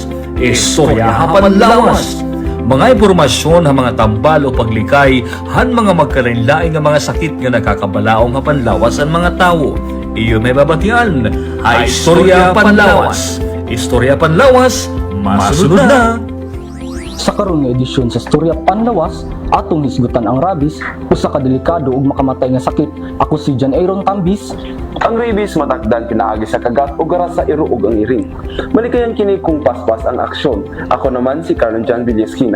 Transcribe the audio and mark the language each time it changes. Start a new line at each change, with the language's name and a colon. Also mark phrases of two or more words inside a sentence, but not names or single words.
Waray: Istoryahan Panlawas. Mga impormasyon han mga tambal o paglikay han mga magkalain-lain nga mga sakit nga nakakabalaong ha Panlawas ang mga tawo. Iyo may babatian, ha Istorya Panlawas. Istorya Panlawas, masunod na!
Cebuano: Sa karon nga edisyon sa Istorya Panlawas, atong hisgutan ang rabies, usa ka delikado ug makamatay nga sakit. Ako si John Aaron Tambis. Ang rabies matakdan pinaagi sa kagat o garas sa iro ug ang iring. Malikayan kini kung paspas ang aksyon. Ako naman si Carlo John Villesquina.